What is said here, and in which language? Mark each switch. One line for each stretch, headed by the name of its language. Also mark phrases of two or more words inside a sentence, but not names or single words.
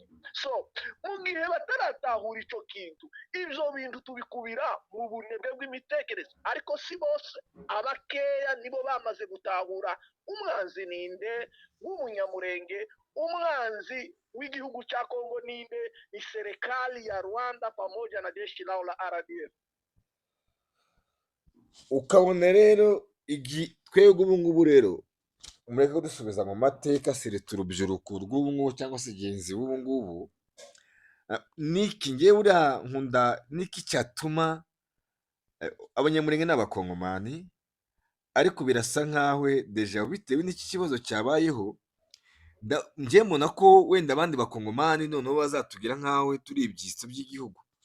Kinyarwanda: So mu gihe bataratahura icyo kintu, ibyo bintu tubikubira mu bunebwe bw'imitekerereze. Ariko si bose, abakeya nibo bamaze gutahura umwanzi ninde w'Umunyamulenge. Umwanzi w'igihugu cya Kongo ninde?
Swahili: Ni serikali ya Rwanda pamoja na jeshi lao la RDF.
Kinyarwanda: Ukabona rero twebwe ubu ngubu rero mureke kudusubiza mu mateka, seretse urubyiruko rw'ubu ngubu cyangwa se genzi b'ubu ngubu. Niki ngewe uriya nkunda, niki cyatuma Abanyamulenge n'Abakongomani, ariko birasa nkaho deja bitewe n'iki kibazo cyabayeho, njye mbona ko wenda abandi Bakongomani noneho bazatugira nkaho turi ibyitso by'igihugu.